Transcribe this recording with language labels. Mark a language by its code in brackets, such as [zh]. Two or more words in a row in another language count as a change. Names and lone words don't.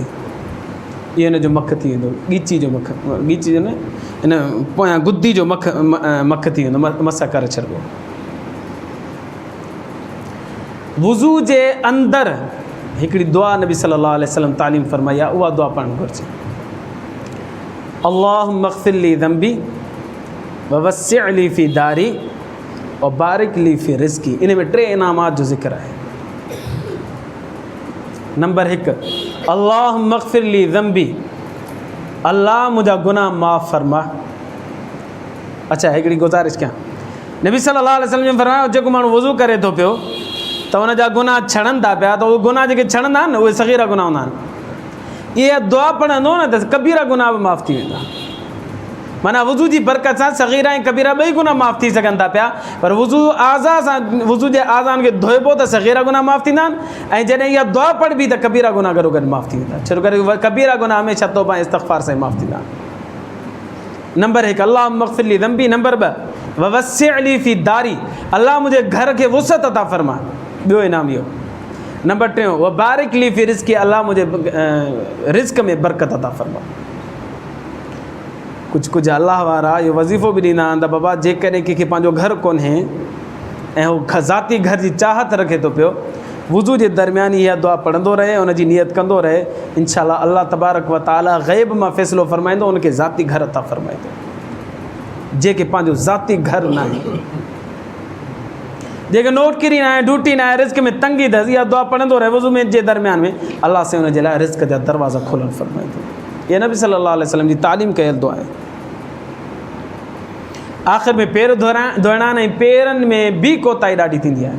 [sd] इहो हिन जो मख थी वेंदो, ॻीची जो मख, ॻीची जो न, हिन पोयां गुद्दी जो मख थी वेंदो, मस करे छॾिबो। वुज़ू जे अंदरि हिकिड़ी दुआ नबी [ar] صلى الله عليه وسلم [sd] तालीम फ़रमाई आहे, उहा दुआ पढ़णु घुरिजे। [ar] اللهم اغفر لي ذنبي ووسع لي في داري وبارك لي في رزقي. [sd] इन में 3 इनामात जो ज़िक्र आहे। नंबर 1, [ar] اللهم اغفر لي ذنبي, [sd] अल्लाह मुंहिंजा गुनाह माफ़ फरमा। अच्छा, हिकिड़ी गुज़ारिश कयां, नबी [ar] صلى الله عليه وسلم [sd] ने फरमायो जेको माण्हू वज़ू करे थो पियो त हुनजा गुनाह छड़नि था पिया, त उहे गुनाह जेके छड़ंदा आहिनि न, उहे सग़ीरा गुनाह हूंदा आहिनि। इहा दुआ पढ़ंदो न त कबीरा गुनाह बि माफ़ थी वेंदा। माना वुज़ू जी बरकत सां सग़ीरा ऐं कबीरा ॿई गुनाह माफ़ थी सघनि था पिया। पर वुज़ू आज़ा सां, वुज़ू जे आज़ान खे धोइबो त सग़ीरा गुनाह माफ़ थींदा आहिनि, ऐं जॾहिं इहा दुआ पढ़बी त कबीरा गुनाह गॾो गॾु माफ़ थी वेंदा। छो करे कबीरा गुनाह हमेशह तौबा ऐं इस्तग़फ़ार सां ई माफ़ थींदा। [ar] नंबर 1, اللهم اغفر لي ذنبي. [sd] नंबर 2, [ar] ووسع لي في داري, [sd] अल्लाह मुंहिंजे घर खे वुसअत अता फ़रमा। ॿियो इनाम इहो। नंबर 3, [ar] وبارك لي في رزقي, [sd] अल्लाह मुंहिंजे रिज़्क़ में बरकत अता फ़रमा। कुझु अलाह वारा इहो वज़ीफ़ो बि ॾींदा आहिनि त बाबा जेकॾहिं कंहिंखे पंहिंजो घर कोन्हे ऐं हू ज़ाती घर जी चाहत रखे थो पियो, वुज़ू जे दरमियान इहा दुआ पढ़ंदो रहे, उनजी नियत कंदो रहे, इंशाअल्लाह [ar] الله تبارك وتعالى [sd] ग़ैब मां फ़ैसिलो फ़रमाईंदो, उनखे ज़ाती घर अता फ़रमाईंदो। जेके पंहिंजो ज़ाती घर न आहे, जेके नौकरी न आहे, ड्यूटी न आहे, रिज़्क़ में तंगी अथसि, इहा दुआ पढ़ंदो रहे वुज़ू में जे दरमियान में, अल्लाह से उनजे लाइ रिज़्क़ जा दरवाज़ा खोलणु फ़रमाईंदो। इहा नबी [ar] صلى الله عليه وسلم [sd] जी तालीम कयल दुआ आहे। आख़िर में पेर धोइणा आहिनि ऐं पेरनि में बि कोताही ॾाढी थींदी आहे।